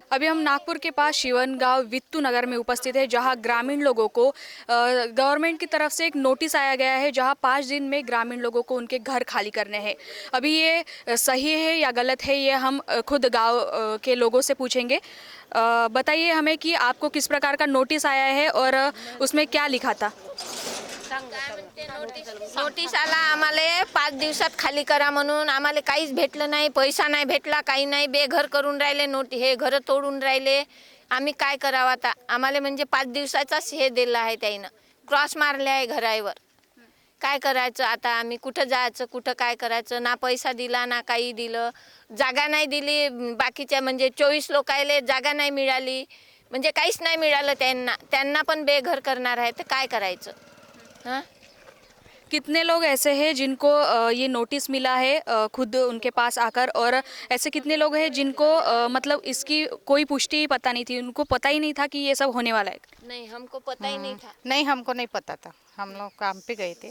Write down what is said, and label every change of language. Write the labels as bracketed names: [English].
[Hindi] अभी हम नागपुर के पास शिवनगांव वित्तुनगर में उपस्थित है, जहां ग्रामीण लोगों को गवर्नमेंट की तरफ से एक नोटिस आया गया है, जहां 5 दिन में ग्रामीण लोगों को उनके घर खाली करने हैं। अभी ये सही है या गलत है, ये हम खुद गाँव के लोगों से पूछेंगे। बताइए हमें कि आपको किस प्रकार का नोटिस आया है और उसमें क्या लिखा था। [Marathi] नोटीस आला आम्हाला 5 दिवसात खाली करा म्हणून। आम्हाला काहीच भेटलं नाही, पैसा नाही भेटला, काही नाही, बेघर करून राहिले, हे घर तोडून राहिले। आम्ही काय करावं आता? आम्हाला म्हणजे 5 दिवसाचाच हे दिला आहे त्यानं, क्रॉस मारले आहे घरावर। काय करायचं आता? आम्ही कुठं जायचं, कुठं काय करायचं? ना पैसा दिला ना काही दिलं, जागा नाही दिली बाकीच्या, म्हणजे 24 लोकायले जागा नाही मिळाली, म्हणजे काहीच नाही मिळालं त्यांना पण बेघर करणार आहे, तर काय करायचं? हाँ? [Hindi] कितने लोग ऐसे हैं जिनको ये नोटिस मिला है खुद उनके पास आकर, और ऐसे कितने लोग हैं जिनको मतलब इसकी कोई पुष्टि ही पता नहीं थी, उनको पता ही नहीं था कि ये सब होने वाला है? नहीं, हमको पता ही नहीं था। नहीं, हमको नहीं पता था, हम लोग काम पे गए थे।